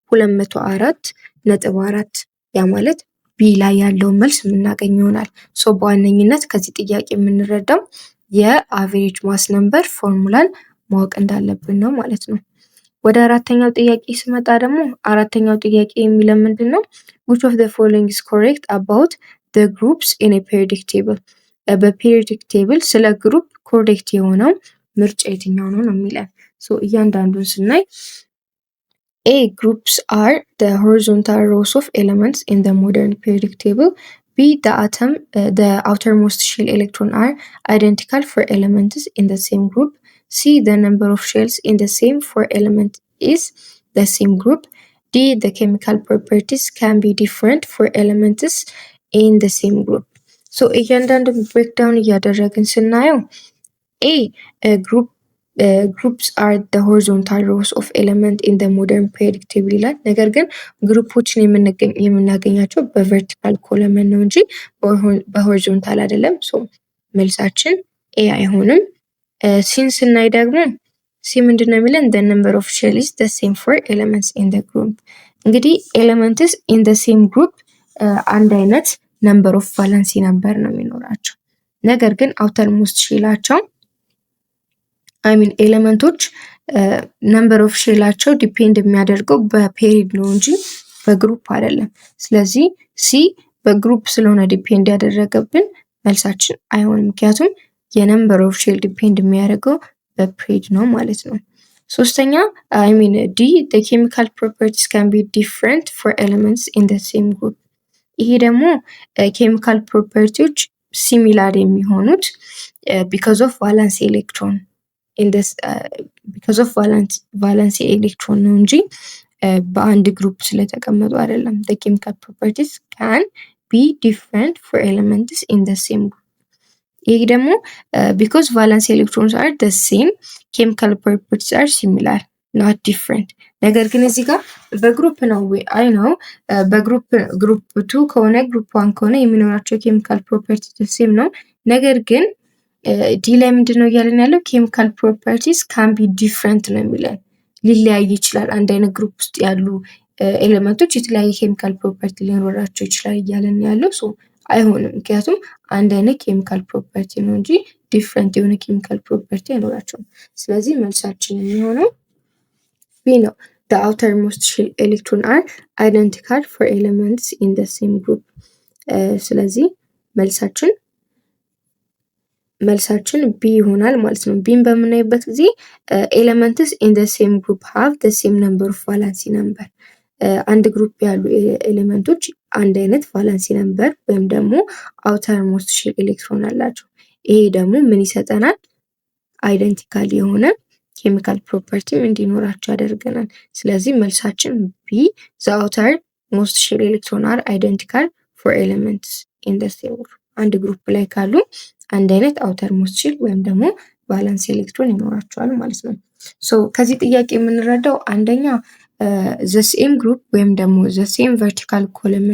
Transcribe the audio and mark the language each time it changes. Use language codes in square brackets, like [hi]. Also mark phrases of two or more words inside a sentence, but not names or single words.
[am] 204.4 ያ ማለት ቢ ላይ ያለውን መልስ የምናገኝ ይሆናል። በዋነኝነት ከዚህ ጥያቄ የምንረዳው የአቬሬጅ [en] mass number [am] ፎርሙላን ማወቅ እንዳለብን ነው ማለት ነው። ወደ አራተኛው ጥያቄ ስመጣ ደግሞ አራተኛው ጥያቄ የሚለው ምንድን ነው? [en] which of the following is correct about the groups in a periodic table? [am] በፔሪዮዲክ ቴብል ስለ ግሩፕ ኮሬክት የሆነው ምርጫ የትኛው ነው ነው የሚለን። እያንዳንዱን ስናይ A. [en] Groups are the horizontal rows of elements in the modern periodic table. B. The outermost shell electron are identical for elements in the same group. C. The number of shells in the same four elements is the same group. D. The chemical properties can be different for elements in the same group. [am] እያንዳንዱን ብሬክዳውን እያደረግን ስናየው A. [en] Groups are the horizontal rows of element in the modern periodic table [am] ይላል። ነገር ግን ግሩፖችን የምናገኛቸው በቨርቲካል ኮለመን ነው እንጂ በሆሪዞንታል አይደለም። መልሳችን ኤ አይሆንም። ሲን ስናይ ደግሞ ሲ ምንድነው የሚለን? [en] the number of shell is the same for elements in the group። [am] እንግዲህ [en] elements in the same group [am] አንድ አይነት [en] number of valency number [am] ነው የሚኖራቸው። ነገር ግን [en] outer most [am] ሼላቸው ኤሌመንቶች ነምበር ኦፍ ሼላቸው ዲፔንድ የሚያደርገው በፔሪድ ነው እንጂ በግሩፕ አይደለም። ስለዚህ ሲ በግሩፕ ስለሆነ ዲፔንድ ያደረገብን መልሳችን አይሆንም። ምክንያቱም የነምበር ኦፍ ሼል ዲፔንድ የሚያደርገው በፔሪድ ነው ማለት ነው። ሶስተኛ ዲ [en] the chemical properties can be different for elements in the same group። [am] ይሄ ደግሞ ኬሚካል ፕሮፐርቲዎች ሲሚላር የሚሆኑት [en] because of valence electron in this because of valence electron [am] ነው እንጂ በአንድ ግሩፕ ስለተቀመጡ አይደለም። [en] the chemical properties can be different for elements in the same group። [am] ይሄ ደግሞ [en] because valence electrons are the same chemical properties are similar not different። [am] ነገር ግን እዚህ ጋር በግሩፕ ነው አይ ነው በግሩፕ ግሩፕ 2 ከሆነ ግሩፕ 1 ከሆነ የሚኖራቸው [en] chemical property same [am] ነው። ነገር ግን ዲ ላይ ምንድነው እያለን ያለው [en] chemical properties can be different [am] ነው የሚለን። ሊለያይ ይችላል። አንድ አይነት ግሩፕ ውስጥ ያሉ ኤሌመንቶች የተለያየ [en] chemical property [am] ሊኖራቸው ይችላል እያለን ያለው ሶ አይሆንም። ምክንያቱም አንድ አይነት [en] chemical property [am] ነው እንጂ ዲፍረንት የሆነ [en] chemical property [am] አይኖራቸውም። ስለዚህ መልሳችን የሚሆነው ቢ ነው። [en] the outermost shell electron are identical for elements in the same group። [am] ስለዚህ መልሳችን ቢ ይሆናል ማለት ነው። ቢን በምናይበት ጊዜ [en] elements in the same group have the same number of valence number። [am] አንድ ግሩፕ ያሉ ኤሌመንቶች አንድ አይነት [en] valency number [am] ወይም ደግሞ [en] outermost shell electron [am] አላቸው። ይሄ ደግሞ ምን ይሰጠናል? አይደንቲካል የሆነ [en] chemical property [am] እንዲኖራቸው ያደርገናል። ስለዚህ መልሳችን ቢ [en] the outermost shell electron are identical for elements in the same group። [am] አንድ ግሩፕ ላይ ካሉ አንድ አይነት [en] outermost shell [am] ወይም ደግሞ [en] valence electron [am] ይኖራቸዋል ማለት ነው። ሶ ከዚህ ጥያቄ የምንረዳው አንደኛ [en] the same group [am] ወይም ደግሞ [en] the same vertical column